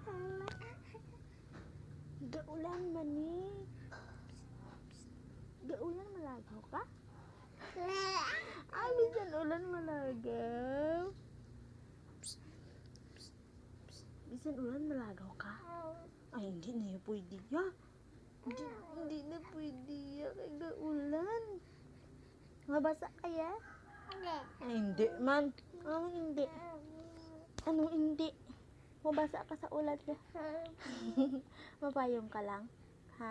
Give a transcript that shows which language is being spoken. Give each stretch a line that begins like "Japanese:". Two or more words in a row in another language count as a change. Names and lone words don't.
Hiligaynon: Gaulan man ni. Gaulan malagaw ka? Bisan ulan malagaw. Bisan ulan malagaw ka?
Filipino: Ay, hindi na yun pwede ya. Hindi na pwede ya.
Hiligaynon: Kaya gaulan. Mabasa kaya?
Filipino: Ay, hindi man. Anong hindi?
Hiligaynon: Anong hindi? Mabasa ka sa ulan ka? Mapayong ka lang? Ha?